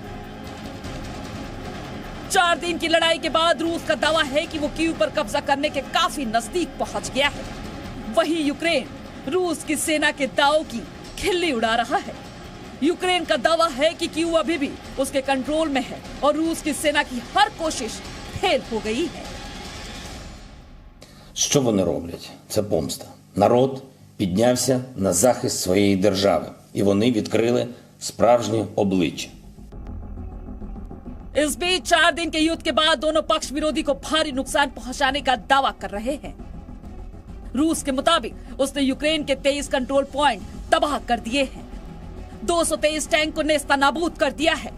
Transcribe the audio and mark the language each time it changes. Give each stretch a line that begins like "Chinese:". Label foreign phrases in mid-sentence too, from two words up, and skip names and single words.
Hindi: 4 दिन की लड़ाई के बाद रूस का दावा है कि वो कीव पर कब्जा करने के काफी नजदीक पहुंच गया है। वहीं यूक्रेन रूस की सेना के दावों की खिल्ली उड़ा रहा है। यूक्रेन का दावा है कि कीव अभी भी उसके कंट्रोल में है और रूस की सेना की हर कोशिश फेल हो गई है।
Ukrainian: Що вони роблять? Це помста. Народ піднявся на захист своєї держави, і вони відкрили справжнє обличчя.
Hindi: इस बीच 4 दिन के युद्ध के बाद दोनों पक्ष विरोधी को भारी नुकसान पहुंचाने का दावा कर रहे हैं। रूस के मुताबिक उसने यूक्रेन के 23 कंट्रोल पॉइंट तबाह कर दिए हैं। 223 टैंक को नेस्तनाबूद कर दिया है।